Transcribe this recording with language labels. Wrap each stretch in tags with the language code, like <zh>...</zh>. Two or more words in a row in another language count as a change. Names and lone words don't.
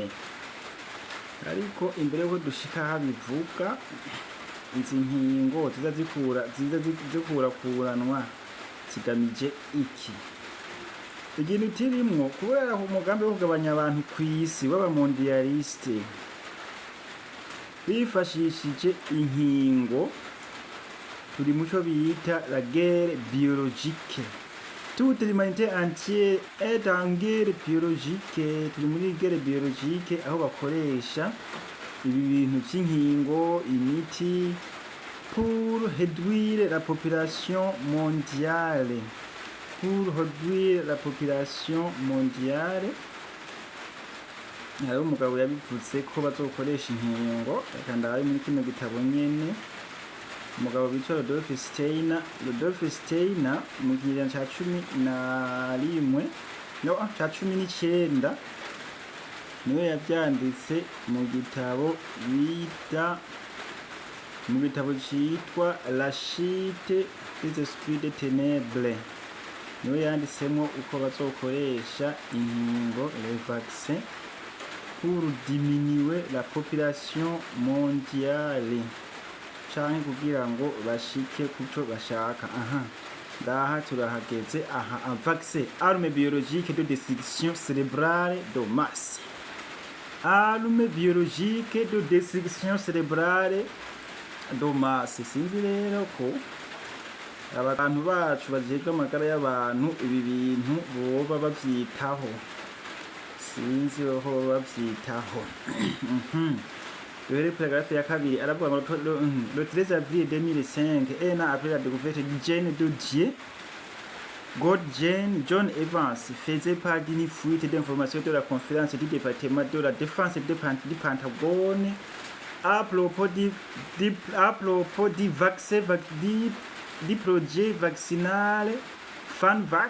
<rn>Ariko imbere yuko dushika habivuga izi nkingo zikurakuranwa zigamije iki? Ikintu tirimwo kubera umugambi wo kugabanya abantu kw'isi w'abamondialiste bifashishije inkingo. Turi muco bita</rn> <fr>la guerre biologique. Toute l'humanité entière est en guerre biologique.</fr> <rn>Turi muri</rn> <fr>guerre biologique</fr> <rn>aho bakoresha ibi bintu vy'inkingo, imiti</rn> <fr>pour réduire la population mondiale.</fr> <rn>Hariho umugabo yabivuze ko bazokoresha inkingo, reka ndabaye muri kino gitabo nyene. Umugabo bitwa Rudolf Steiner mu kinyejana ca 19 niwe yavyanditse mu gitabo citwa La chute des esprits des ténèbres. Niwe yanditsemo uko bazokoresha inkingo,</rn> <fr>le vaccin, pour diminuer la population mondiale,</fr> <rn>canke kugira ngo bashike kuco bashaka. Ngaha turahageze.</rn> <fr>Un vaccin, arme biologique de destruction cérébrale de masse.</fr> <rn>Sinzi rero ko abantu bacu bajejwe amagara y'abantu ibi bintu boba bavyitaho. Sinzi aho bavyitaho.</rn> <fr>Le paragraphe</fr> <rn>ya kabiri aravuga ngo</rn> <fr>le 13 avril 2005, un an après la découverte du gène de Dieu, John Evans faisait part d'une fuite d'informations de la conférence du département de la défense du Pentagone à propos du vaccin du projet vaccinal FanVac.</fr>